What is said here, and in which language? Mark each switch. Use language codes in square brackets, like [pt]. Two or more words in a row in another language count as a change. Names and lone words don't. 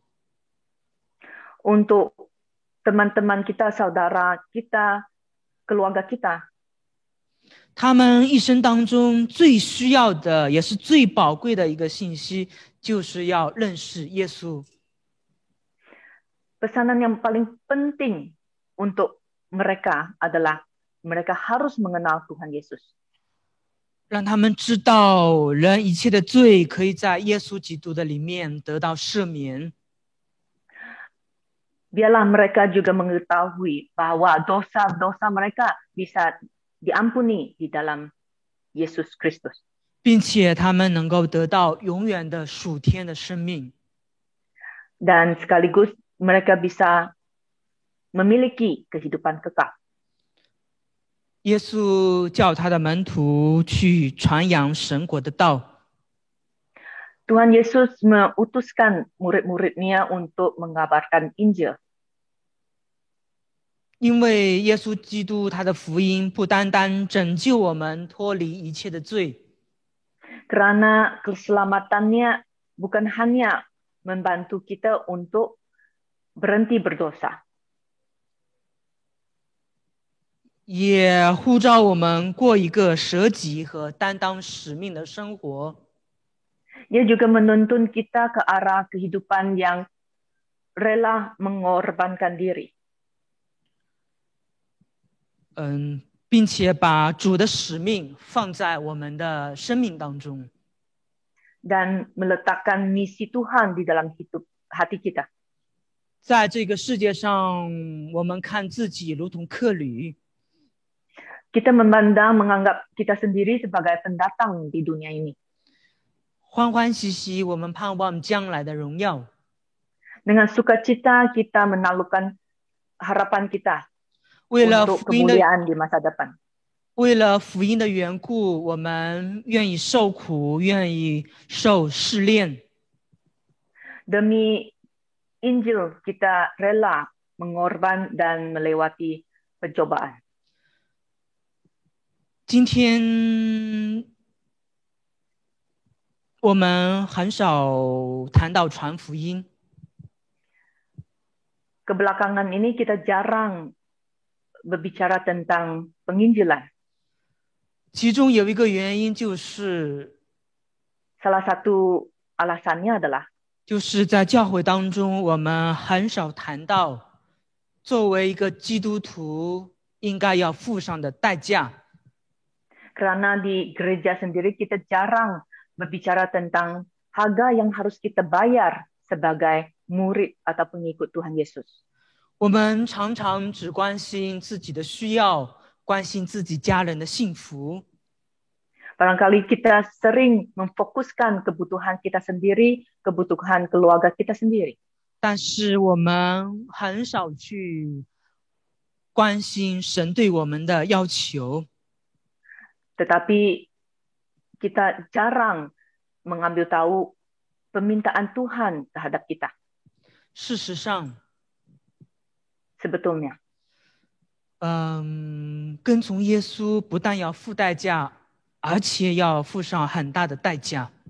[id] Untuk teman-teman kita, saudara kita, keluarga kita, [zh] 他们一生当中最需要的，也是最宝贵的一个信息，就是要认识耶稣。 [id] pesanan yang paling penting untuk mereka adalah mereka harus mengenal Tuhan Yesus. [zh] 让他们知道，人一切的罪可以在耶稣基督的里面得到赦免。 [id] Biarlah mereka juga mengetahui bahwa dosa-dosa mereka bisa diampuni di dalam Yesus Kristus. [zh] 并且他们能够得到永远的属天的生命。 [id] Dan sekaligus mereka bisa memiliki kehidupan kekal. [zh] 耶稣叫他的门徒去传扬神国的道。 [id] Tuhan Yesus mengutuskan murid-muridnya untuk mengabarkan Injil. [zh] 因为耶稣基督他的福音不单单拯救我们脱离一切的罪， [id] Karena keselamatannya bukan hanya membantu kita untuk berhenti berdosa, [zh] 也呼召我们过一个舍己和担当使命的生活。 [id] Ia juga menuntun kita ke arah kehidupan yang rela mengorbankan diri. [zh] 并且把主的使命放在我们的生命当中。 [id] dan meletakkan misi Tuhan di dalam hati kita. [zh] 在这个世界上，我们看自己如同客旅， [id] Kita menganggap kita sendiri sebagai pendatang di dunia ini. [zh] 欢欢喜喜，我们盼望将来的荣耀。 [id] Dengan sukacita kita menaklukkan harapan kita [zh] 为了 [id] untuk [zh] 福音的 [id] kemuliaan di masa depan. [zh] 为了福音的缘故，我们愿意受苦，愿意受试炼。 [id] Demi Injil kita rela mengorban dan melewati pencobaan. [zh] 今天我们很少谈到传福音， [id] Kebelakangan ini kita jarang berbicara tentang penginjilan. [zh] 其中有一个原因就是 [id] Salah satu alasannya adalah [zh] 就是在教会当中，我们很少谈到作为一个基督徒应该要付上的代价。 [id] karena di gereja sendiri kita jarang berbicara tentang harga yang harus kita bayar sebagai murid atau pengikut Tuhan Yesus. [zh] 我们常常只关心自己的需要，关心自己家人的幸福。 [id] Barangkali kita sering memfokuskan kebutuhan kita sendiri, kebutuhan keluarga kita sendiri. [zh] 但是我们很少去关心神对我们的要求。 [id] Tetapi kita jarang mengambil tahu permintaan Tuhan terhadap kita. [zh] 事实上， [id] Sebetulnya, [zh] 跟从耶稣不但要付代价，而且要付上很大的代价。